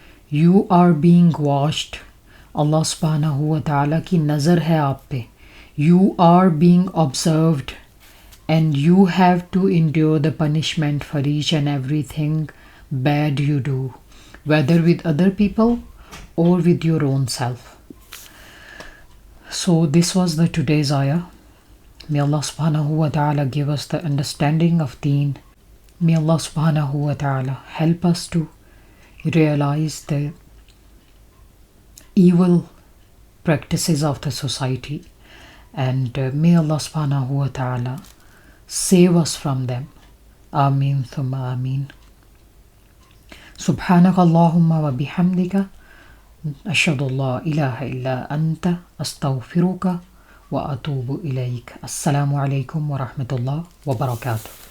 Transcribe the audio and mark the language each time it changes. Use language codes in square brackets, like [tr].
[en] You are being watched. [ur] اللہ سبحانہ و تعالیٰ کی نظر ہے آپ پہ، [en] You are being observed and you have to endure the punishment for each and every thing bad you do, whether with other people or with your own self. So this was the today's ayah. May Allah subhanahu wa ta'ala give us the understanding of deen. May Allah subhanahu wa ta'ala help us to realize the evil practices of the society, and may Allah subhanahu wa ta'ala save us from them. Ameen thumma ameen. [ar] سبحانك اللهم وبحمدك أشهد أن لا إله إلا أنت أستغفرك وأتوب إليك۔ السلام عليكم ورحمة الله وبركاته۔